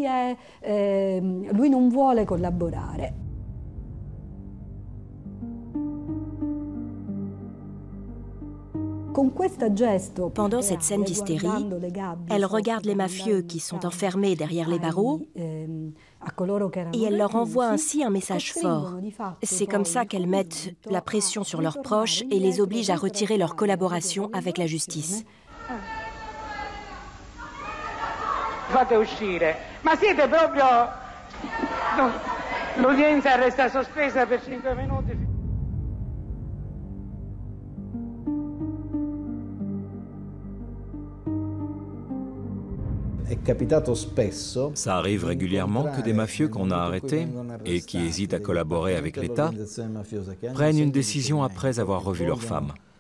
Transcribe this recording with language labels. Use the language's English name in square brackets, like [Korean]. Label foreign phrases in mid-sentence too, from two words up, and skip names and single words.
[French] Pendant cette scène d'hystérie, elle regarde les mafieux qui sont enfermés derrière les barreaux et elle leur envoie ainsi un message fort. C'est comme ça qu'elles mettent la pression sur leurs proches et les obligent à retirer leur collaboration avec la justice. [Italian] Fate uscire. Ma siete proprio... L'udienza resta sospesa per 5 minuti. [French] Ça arrive régulièrement que des mafieux qu'on a arrêtés et qui hésitent à collaborer avec l'État prennent une décision après avoir revu leur femme.